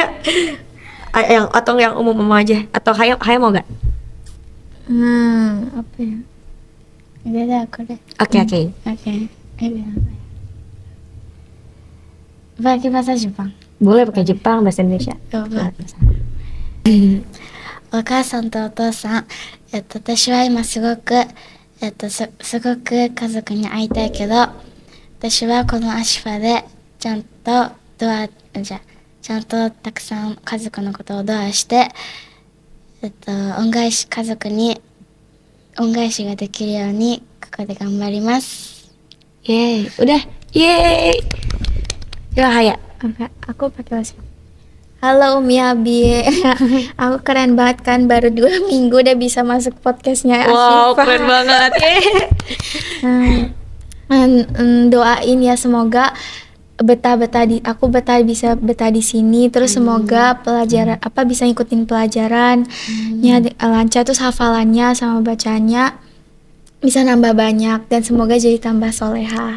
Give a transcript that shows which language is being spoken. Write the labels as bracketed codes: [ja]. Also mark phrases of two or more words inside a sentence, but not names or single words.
[id] Atau yang umum aja, atau Haya mau nggak? Apa ya? Udah deh aku deh. Oke. Oke. Bilang apa ya? Pakai bahasa Jepang. Boleh pakai Jepang, bahasa Indonesia. Coba. [ja] お母さんとお父さん、私は今すごく、すごく家族に会いたいけど、私はこのアシファでちゃんとちゃんとたくさん家族のことをドアして、家族に恩返しができるようにここで頑張ります。 [id] Yeay, udah. Yeay. Ya Haya. Apa? Aku pakai bahasa. Halo Umi Abi. Aku keren banget kan, baru 2 minggu udah bisa masuk podcastnya Wow, Asyifa. keren banget. Doain ya semoga aku bisa betah di sini, terus semoga pelajaran bisa ngikutin pelajarannya lancar, terus hafalannya sama bacanya bisa nambah banyak, dan semoga jadi tambah soleha.